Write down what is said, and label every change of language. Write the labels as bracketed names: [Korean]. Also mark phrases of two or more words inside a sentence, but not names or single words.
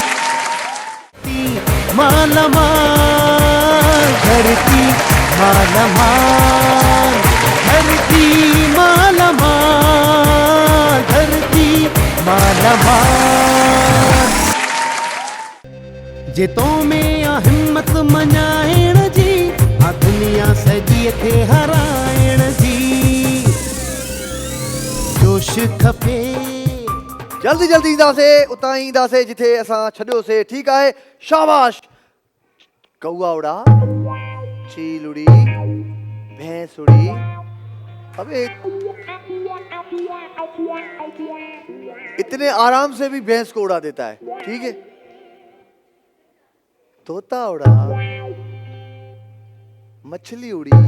[Hindi] माला माल, धरती माला माल, धरती माला माल, धरती माला माल। [Sindhi] जितो में आ हिम्मत मञाइण जी, आ दुनिया सॼी खे हराइण जी, जोश खपे। जल्दी जल्दी ईंदासे, उतां ईंदासे जिथे असां छॾियोसीं, ठीक आहे? शाबाश। [Hindi] कौआ उड़ा, चील उड़ी, भैंस उड़ी। अबे इतने आराम से भी भैंस को उड़ा देता है, ठीक है? तोता उड़ा, मछली उड़ी।